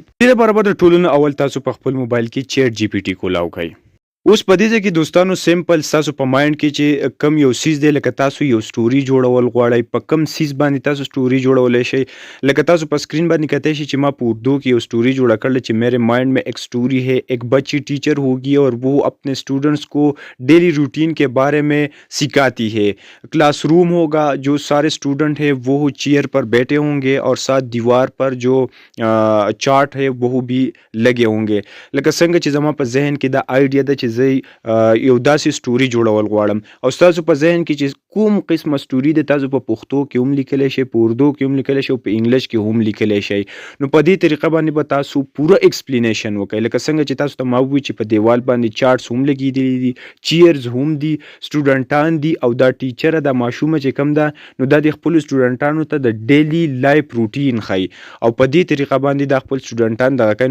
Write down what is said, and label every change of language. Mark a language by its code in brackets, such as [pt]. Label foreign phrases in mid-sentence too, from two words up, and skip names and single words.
[ps] دې لپاره به د ټولو نه اول تاسو په خپل موبایل کې چیټ جی پی ټي کولاو کړئ. اوس په دې ځای کې دوستانو سیمپل ستاسو په مایند کې چې کم یو سیز دی، لکه تاسو یو سټوري جوړول غواړئ، په کم سیز باندې تاسو سټوري جوړولی شئ. لکه تاسو په سکرین باندې کتلی شئ چې ما په اردو کې یو سټوري جوړه کړله چې [ur] میرے مائنڈ میں ایک سٹوری ہے، ایک بچی ٹیچر ہوگی اور وہ اپنے اسٹوڈنٹس کو [en] daily routine [ur] کے بارے میں سکھاتی ہے. کلاس روم ہوگا، جو سارے اسٹوڈنٹ ہیں وہ چیئر پر بیٹھے ہوں گے اور ساتھ دیوار پر جو چارٹ ہے وہ بھی لگے ہوں گے. [ps] لکه څنګه چې زما په ذهن کې دا آیډیا ده چې زه یو داسې سټوري جوړول غواړم او ستاسو په ذهن کې چې کوم قسمه سټوري ده تاسو په پښتو کې هم لیکلی شئ، په اردو کې هم لیکلی شئ او په انګلیش کې هم لیکلی شئ. نو په دې طریقه باندې به تاسو پوره ایکسپلینیشن وکړئ. لکه څنګه چې تاسو ته ما ووایي چې په دیوال باندې چارټس هم لګېدلي دي، چیرز هم دي، سټوډنټان دي او دا ټیچره دا ماشومه چې کوم ده نو دا د خپلو سټوډنټانو ته د [en] daily life routine [ps] ښیي او په دې طریقه باندې دا خپل سټوډنټان دغه کوي.